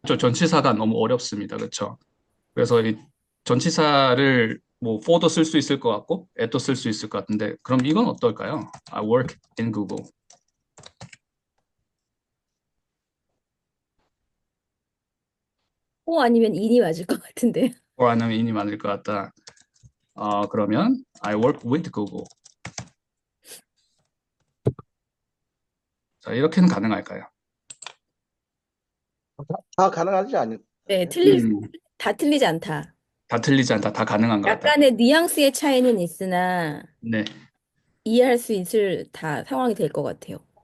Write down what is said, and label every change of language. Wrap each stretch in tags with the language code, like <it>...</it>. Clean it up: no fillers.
<ko>전치사가 너무 어렵습니다. 그렇죠? 그래서 이 전치사를 뭐 for도 쓸 수 있을 것 같고 at도 쓸 수 있을 것 같은데 그럼 이건 어떨까요?</ko> <en>I work in Google.</en> <ko>아니면 인이 맞을 것 같은데. or 아니면 in이 맞을 것 같다. 그러면</ko> <en>I work with Google.</en> <ko>자, 이렇게는 가능할까요? 다 가능하지 않을까요? 네, 음, 다 틀리지 않다. 다 틀리지 않다. 다 가능한 것 같다. 약간의 뉘앙스의 차이는 있으나 네, 이해할 수 있을 다 상황이 될 것 같아요.</ko>